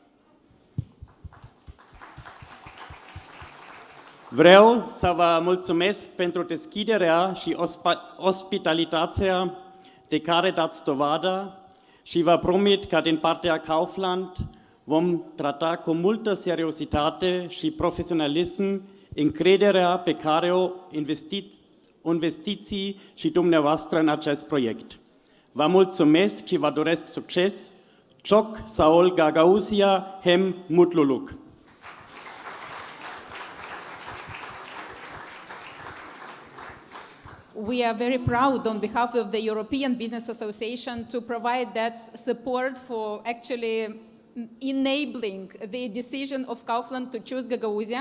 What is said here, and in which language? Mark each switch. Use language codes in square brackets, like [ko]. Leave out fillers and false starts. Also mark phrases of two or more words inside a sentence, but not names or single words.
[ro] Vreau să vă mulțumesc pentru deschiderea și ospitalitatea de care dați dovadă și vă promit că din partea Kaufland vom trata cu multă seriozitate și profesionalism încrederea pe care o investiți și dumneavoastră în acest proiect. Vă mulțumesc și vă doresc succes. [gag] Çok Saol Gagauzia hem mutluluk. [en] We are very proud on behalf of the European Business Association to provide that support for actually enabling the decision of Kaufland to choose Gagauzia.